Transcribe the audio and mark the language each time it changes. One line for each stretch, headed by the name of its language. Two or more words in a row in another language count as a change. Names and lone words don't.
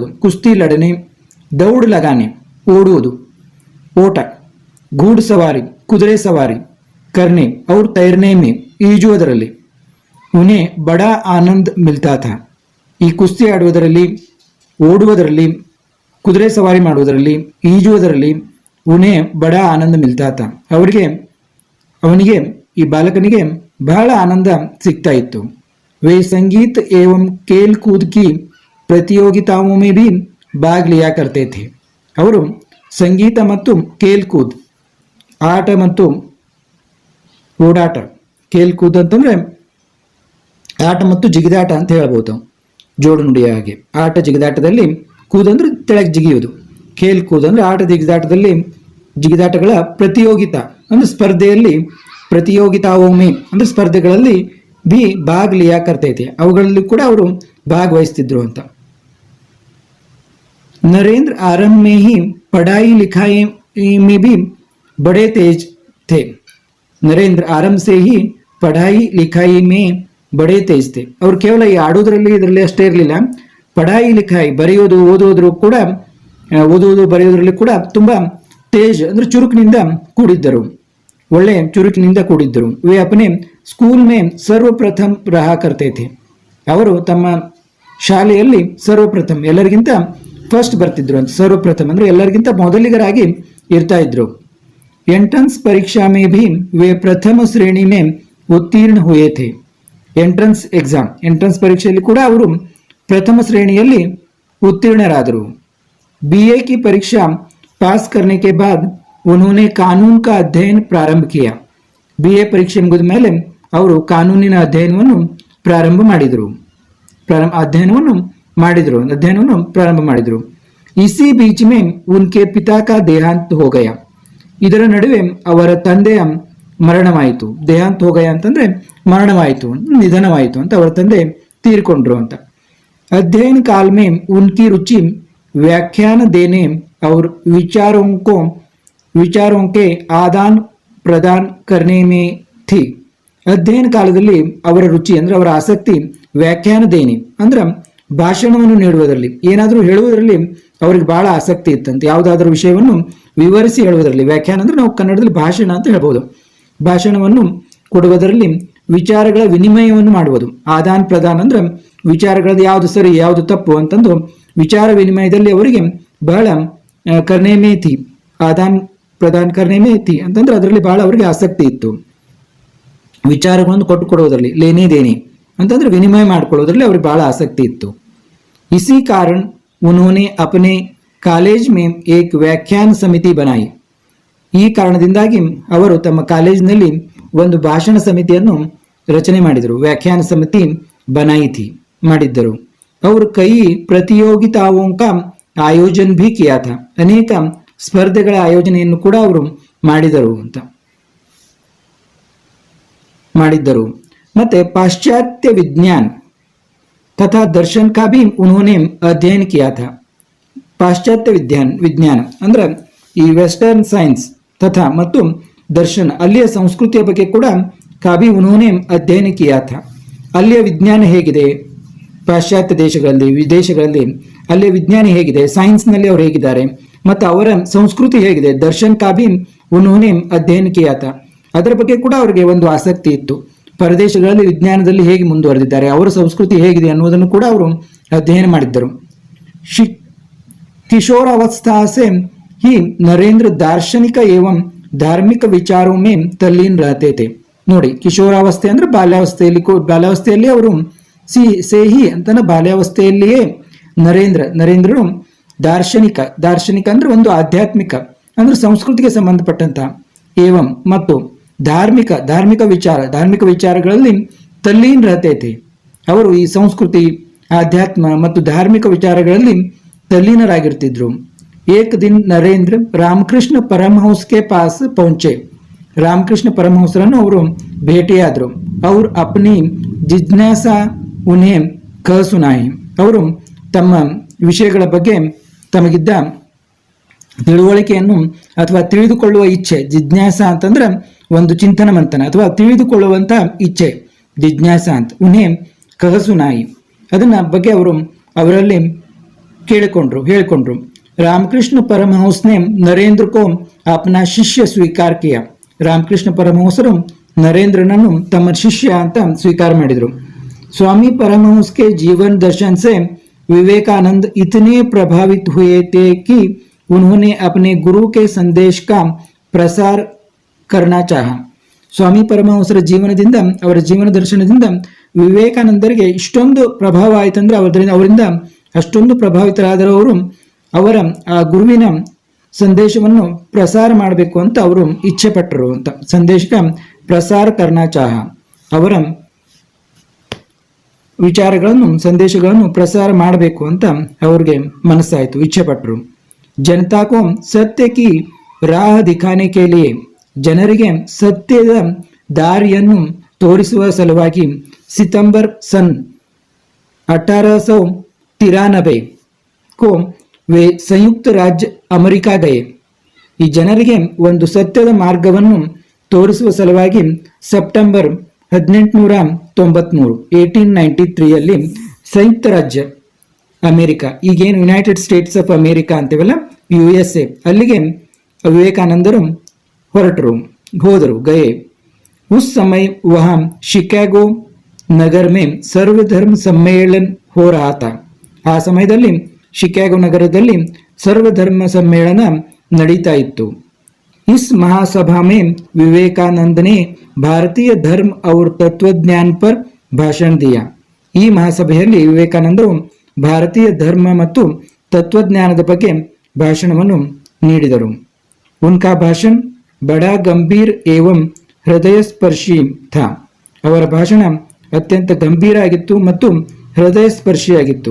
Hindi: कुश्ती लड़ने, दौड़ लगाने
Kannada: ಓಡುವುದು, ಓಟ,
Hindi: घुड़ सवारी
Kannada: ಕುದುರೆ ಸವಾರಿ,
Hindi: करने और तैरने में ಈಜುವುದರಲ್ಲಿ, उन्हें बड़ा आनंद मिलता था.
Kannada: ಈ ಕುಸ್ತಿ ಆಡುವುದರಲ್ಲಿ, ಓಡುವುದರಲ್ಲಿ, ಕುದುರೆ ಸವಾರಿ ಮಾಡುವುದರಲ್ಲಿ, ಈಜುವುದರಲ್ಲಿ
Hindi: उन्हें बड़ा आनंद मिलता था.
Kannada: ಅವನಿಗೆ ಈ ಬಾಲಕನಿಗೆ ಬಹಳ ಆನಂದ ಸಿಗ್ತಾ ಇತ್ತು.
Hindi: वे संगीत एवं खेल कूद की प्रतियोगिताओं में भी भाग लिया करते थे.
Kannada: ಅವರು ಸಂಗೀತ ಮತ್ತು
Hindi: खेल कूद,
Kannada: ಆಟ ಮತ್ತು ಓಡಾಟ,
Hindi: खेल कूद
Kannada: ಅಂತಂದ್ರೆ ಆಟ ಮತ್ತು ಜಿಗಿದಾಟ ಅಂತ ಹೇಳ್ಬೋದು, ಜೋಡು ನುಡಿಯ ಹಾಗೆ. ಆಟ ಜಿಗಿದಾಟದಲ್ಲಿ ಕೂದ್ ಅಂದ್ರೆ ತೆಳಗೆ ಜಿಗಿಯುವುದು,
Hindi: खेल कूद
Kannada: ಅಂದ್ರೆ ಆಟ ಜಿಗಿದಾಟಗಳ ಪ್ರತಿಯೋಗಿತಾ ಅಂದ್ರೆ ಸ್ಪರ್ಧೆಯಲ್ಲಿ, ಪ್ರತಿಯೋಗಿತಾವೊಮ್ಮೆ ಅಂದ್ರೆ ಸ್ಪರ್ಧೆಗಳಲ್ಲಿ
Hindi: भी भाग लिया करते थे,
Kannada: ಅವುಗಳಲ್ಲಿ ಕೂಡ ಅವರು ಭಾಗವಹಿಸ್ತಿದ್ರು ಅಂತ.
Hindi: नरेंद्र आरंभ में ही पढ़ाई लिखाई में भी बड़े तेज थे. नरेंद्र आरंभ से ही पढ़ाई लिखाई में बड़े तेज थे.
Kannada: ಅವ್ರು ಕೇವಲ ಈ ಆಡೋದ್ರಲ್ಲಿ ಇದರಲ್ಲಿ ಅಷ್ಟೇ ಇರಲಿಲ್ಲ,
Hindi: पढ़ाई लिखाई
Kannada: ಬರೆಯೋದು ಓದುವುದು ಬರೆಯೋದ್ರಲ್ಲಿ ಕೂಡ ತುಂಬಾ ತೇಜ್ ಅಂದ್ರೆ ಚುರುಕಿನಿಂದ ಕೂಡಿದ್ದರು, ಒಳ್ಳೆ ಚುರುಕಿನಿಂದ ಕೂಡಿದ್ದರು.
Hindi: वे अपने स्कूल में सर्वप्रथम रहा करते थे.
Kannada: ಅವರು ತಮ್ಮ ಶಾಲೆಯಲ್ಲಿ ಸರ್ವಪ್ರಥಮ ಎಲ್ಲರಿಗಿಂತ ಫಸ್ಟ್ ಬರ್ತಿದ್ರು ಅಂತ. ಸರ್ವಪ್ರಥಮ ಅಂದ್ರೆ ಎಲ್ಲರಿಗಿಂತ ಮೊದಲಿಗರಾಗಿ ಇರ್ತಾ ಇದ್ರು.
Hindi: एंट्रेंस परीक्षा में भी वे प्रथम श्रेणी में उत्तीर्ण हुए थे.
English: entrance exam,
Kannada: ಎಂಟ್ರೆನ್ಸ್ ಪರೀಕ್ಷೆಯಲ್ಲಿ ಕೂಡ ಅವರು ಪ್ರಥಮ ಶ್ರೇಣಿಯಲ್ಲಿ उत्तीर्णराದರು.
Hindi: बीए की परीक्षा पास करने के बाद उन्होंने कानून का अध्ययन प्रारंभ किया.
Kannada: बीए परीक्षೆ ಮುಗಿದ ಮೇಲೆ ಅವರು ಕಾನೂನಿನ ಅಧ್ಯಯನವನ್ನು ಪ್ರಾರಂಭ ಮಾಡಿದರು.
Hindi: इसी बीच में उनके पिता का देहांत हो गया.
Kannada: ಇದರ ನಡುವೆ ಅವರ ತಂದೆಯ ಮರಣವಾಯಿತು.
Hindi: देहांत हो गया
Kannada: ಅಂತಂದ್ರೆ ಮರಣವಾಯಿತು, ನಿಧನವಾಯಿತು ಅಂತ, ಅವರ ತಂದೆ ತೀರ್ಕೊಂಡ್ರು ಅಂತ.
Hindi: अध्ययन काल में उनकी रुचि व्याख्यान देने और विचारों के आदान प्रदान करने में थी.
Kannada: ಅಧ್ಯಯನ ಕಾಲದಲ್ಲಿ ಅವರ ರುಚಿ ಅಂದ್ರೆ ಅವರ ಆಸಕ್ತಿ
Hindi: व्याख्यान देने
Kannada: ಅಂದ್ರೆ ಭಾಷಣವನ್ನು ನೀಡುವುದರಲ್ಲಿ, ಏನಾದರೂ ಹೇಳುವುದರಲ್ಲಿ ಅವರಿಗೆ ಬಹಳ ಆಸಕ್ತಿ ಇತ್ತಂತೆ. ಯಾವುದಾದ್ರೂ ವಿಷಯವನ್ನು ವಿವರಿಸಿ ಹೇಳುವುದರಲ್ಲಿ, ವ್ಯಾಖ್ಯಾನ ಅಂದ್ರೆ ನಾವು ಕನ್ನಡದಲ್ಲಿ ಭಾಷಣ ಅಂತ ಹೇಳ್ಬೋದು. ಭಾಷಣವನ್ನು ಕೊಡುವುದರಲ್ಲಿ ವಿಚಾರಗಳ ವಿನಿಮಯವನ್ನು ಮಾಡುವುದು.
Hindi: आदान प्रदान
Kannada: ಅಂದ್ರೆ ವಿಚಾರಗಳದ್ದು ಯಾವುದು ಸರಿ ಯಾವುದು ತಪ್ಪು ಅಂತಂದು ವಿಚಾರ ವಿನಿಮಯದಲ್ಲಿ ಅವರಿಗೆ ಬಹಳ ಕರ್ನೇಮೇತಿ,
Hindi: आदान प्रदान करने में थी
Kannada: ಅಂತಂದ್ರೆ ಅದರಲ್ಲಿ ಬಹಳ ಅವರಿಗೆ ಆಸಕ್ತಿ ಇತ್ತು. ವಿಚಾರಗಳನ್ನು ಕೊಡುವುದರಲ್ಲಿ,
Hindi: लेने देने
Kannada: ಅಂತಂದ್ರೆ ವಿನಿಮಯ ಮಾಡಿಕೊಳ್ಳೋದ್ರಲ್ಲಿ ಅವ್ರಿಗೆ ಬಹಳ ಆಸಕ್ತಿ ಇತ್ತು.
Hindi: इसी कारण उन्होंने अपने कॉलेज में एक व्याख्यान समिति बनाई.
Kannada: ಈ ಕಾರಣದಿಂದಾಗಿ ಅವರು ತಮ್ಮ ಕಾಲೇಜಿನಲ್ಲಿ ಒಂದು ಭಾಷಣ ಸಮಿತಿಯನ್ನು ರಚನೆ ಮಾಡಿದರು.
Hindi: व्याख्यान समिति बनाई
Kannada: ಮಾಡಿದ್ದರು. ಅವರು
Hindi: कई प्रतियोगिताओं का आयोजन भी किया था.
Kannada: ಅನೇಕ ಸ್ಪರ್ಧೆಗಳ ಆಯೋಜನೆಯನ್ನು ಕೂಡ ಅವರು ಮಾಡಿದ್ದರು.
Hindi: ಮತ್ತೆ पाश्चात्य विज्ञान तथा दर्शन का भी उन्होंने अध्ययन किया था. पाश्चात्य विज्ञान
Kannada: ಅಂದ್ರೆ ಈ
English: western science
Kannada: ತಥಾ ಮತ್ತು ದರ್ಶನ್, ಅಲ್ಲಿಯ ಸಂಸ್ಕೃತಿಯ ಬಗ್ಗೆ ಕೂಡ
Hindi: का भी उन्होंने अध्ययन किया था.
Kannada: ಅಲ್ಲಿಯ ವಿಜ್ಞಾನ ಹೇಗಿದೆ, ಪಾಶ್ಚಾತ್ಯ ದೇಶಗಳಲ್ಲಿ ವಿದೇಶಗಳಲ್ಲಿ ಅಲ್ಲಿಯ ವಿಜ್ಞಾನ ಹೇಗಿದೆ, ಸೈನ್ಸ್ನಲ್ಲಿ ಅವರು ಹೇಗಿದ್ದಾರೆ ಮತ್ತು ಅವರ ಸಂಸ್ಕೃತಿ ಹೇಗಿದೆ,
Hindi: दर्शन का भी उन्होंने अध्ययन किया था.
Kannada: ಅದರ ಬಗ್ಗೆ ಕೂಡ ಅವರಿಗೆ ಒಂದು ಆಸಕ್ತಿ ಇತ್ತು. ಪರದೇಶಗಳಲ್ಲಿ ವಿಜ್ಞಾನದಲ್ಲಿ ಹೇಗೆ ಮುಂದುವರೆದಿದ್ದಾರೆ, ಅವರ ಸಂಸ್ಕೃತಿ ಹೇಗಿದೆ ಅನ್ನೋದನ್ನು ಕೂಡ ಅವರು ಅಧ್ಯಯನ ಮಾಡಿದ್ದರು.
Hindi: किशोरावस्था से ही नरेंद्र दार्शनिक एवं धार्मिक विचारों में तल्लीन रहते थे.
Kannada: ನೋಡಿ, ಕಿಶೋರಾವಸ್ಥೆ ಅಂದ್ರೆ ಬಾಲ್ಯಾವಸ್ಥೆಯಲ್ಲಿ ಅವರು ಸೇಹಿ ಅಂತನ ಬಾಲ್ಯಾವಸ್ಥೆಯಲ್ಲಿಯೇ ನರೇಂದ್ರರು ದಾರ್ಶನಿಕ ಅಂದ್ರೆ ಒಂದು ಆಧ್ಯಾತ್ಮಿಕ ಅಂದ್ರೆ ಸಂಸ್ಕೃತಿಗೆ ಸಂಬಂಧಪಟ್ಟಂತ ಏವಂ ಮತ್ತು ಧಾರ್ಮಿಕ ವಿಚಾರಗಳಲ್ಲಿ
Hindi: तल्लीन रहते.
Kannada: ಅವರು ಈ ಸಂಸ್ಕೃತಿ, ಆಧ್ಯಾತ್ಮ ಮತ್ತು ಧಾರ್ಮಿಕ ವಿಚಾರಗಳಲ್ಲಿ तल्लीनरागिर्तिದ್ರು.
Hindi: एक दिन नरेंद्र रामकृष्ण परमहंस के पास पहुंचे.
Kannada: रामकृष्ण परमहंसरನ್ನು ಅವರು ಭೇಟಿಯಾದರು.
Hindi: और अपनी जिज्ञासा उन्हें कह सुनाई.
Kannada: ಅವರು ತಮ್ಮ ವಿಷಯಗಳ ಬಗ್ಗೆ ತಮಗಿದ್ದ ತಿಳುವಳಿಕೆಯನ್ನು ಅಥವಾ ತಿಳಿದುಕೊಳ್ಳುವ ಇಚ್ಛೆ, ಜಿಜ್ಞಾಸ ಅಂತಂದ್ರೆ ಒಂದು ಚಿಂತನ ಮಂಥನ ಅಥವಾ ತಿಳಿದುಕೊಳ್ಳುವಂತ ಇಚ್ಛೆ, ಜಿಜ್ಞಾಸ ಅಂತ.
Hindi: उन्हें कह सुनाई,
Kannada: ಅದನ್ನ ಬಗ್ಗೆ ಅವರು ಅವರಲ್ಲಿ ಹೇಳಿಕೊಂಡ್ರು.
Hindi: रामकृष्ण परमहंस ने नरेंद्र को अपना शिष्य स्वीकार किया.
Kannada: रामकृष्ण परमहंसರು नरेंद्रನನ್ನು ತಮ್ಮ ಶಿಷ್ಯ ಅಂತ ಸ್ವೀಕಾರ ಮಾಡಿದರು.
Hindi: स्वामी परमहंस के जीवन दर्शन से विवेकानंद इतने प्रभावित हुए थे कि उन्होंने अपने गुरु के संदेश का प्रसार करना चाहा.
Kannada: ಸ್ವಾಮಿ ಪರಮಹಂಸರ ಜೀವನದಿಂದ, ಅವರ ಜೀವನ ದರ್ಶನದಿಂದ ವಿವೇಕಾನಂದರಿಗೆ ಇಷ್ಟೊಂದು ಪ್ರಭಾವ ಆಯ್ತಂದ್ರೆ ಅವರಿಂದ ಅಷ್ಟೊಂದು ಪ್ರಭಾವಿತರಾದವರು ಅವರ ಆ ಗುರುವಿನ ಸಂದೇಶವನ್ನು ಪ್ರಸಾರ ಮಾಡಬೇಕು ಅಂತ ಅವರು ಇಚ್ಛೆ ಪಟ್ಟರು ಅಂತ.
Hindi: संदेश का प्रसार करना चाहा,
Kannada: ಅವರ ಸಂದೇಶಗಳನ್ನು ಪ್ರಸಾರ ಮಾಡಬೇಕು ಅಂತ ಅವ್ರಿಗೆ ಮನಸ್ಸಾಯಿತು, ಇಚ್ಛೆ ಪಟ್ಟರು.
Hindi: जनता को सत्य की राह दिखाने के लिए,
Kannada: ಜನರಿಗೆ ಸತ್ಯದ ದಾರಿಯನ್ನು ತೋರಿಸುವ ಸಲುವಾಗಿ
Hindi: सितंबर सन 1893 को वे संयुक्त राज्य अमेरिका गए.
Kannada: ಈ ಜನರಿಗೆ ಒಂದು ಸತ್ಯದ ಮಾರ್ಗವನ್ನು ತೋರಿಸುವ ಸಲುವಾಗಿ ಸೆಪ್ಟೆಂಬರ್ 1893 1893 ಸಂಯುಕ್ತ ರಾಜ್ಯ ಅಮೆರಿಕ, ಈಗೇನು ಯುನೈಟೆಡ್ ಸ್ಟೇಟ್ಸ್ ಆಫ್ ಅಮೆರಿಕಾ ಅಂತೀವಲ್ಲ, USA, ಅಲ್ಲಿಗೆ ವಿವೇಕಾನಂದರು ಹೋದರು ಗಯೆ.
Hindi: उस समय वहां शिकागो नगर में सर्वधर्म सम्मेलन हो रहा था.
Kannada: ಆ ಸಮಯದಲ್ಲಿ ಶಿಕಾಗೋ ನಗರದಲ್ಲಿ ಸರ್ವಧರ್ಮ ಸಮ್ಮೇಳನ ನಡೀತಾ ಇತ್ತು.
Hindi: इस महासभा में विवेकानंद ने भारतीय धर्म और तत्वज्ञान पर भाषण दिया.
Kannada: ಈ ಮಹಾಸಭೆಯಲ್ಲಿ ವಿವೇಕಾನಂದರು ಭಾರತೀಯ ಧರ್ಮ ಮತ್ತು ತತ್ವಜ್ಞಾನದ ಬಗ್ಗೆ ಭಾಷಣವನ್ನು ನೀಡಿದರು.
Hindi: उनका भाषण बड़ा गंभीर एवं हृदयस्पर्शी था.
Kannada: ಅವರ ಭಾಷಣ ಅತ್ಯಂತ ಗಂಭೀರ ಆಗಿತ್ತು ಮತ್ತು ಹೃದಯಸ್ಪರ್ಶಿಯಾಗಿತ್ತು.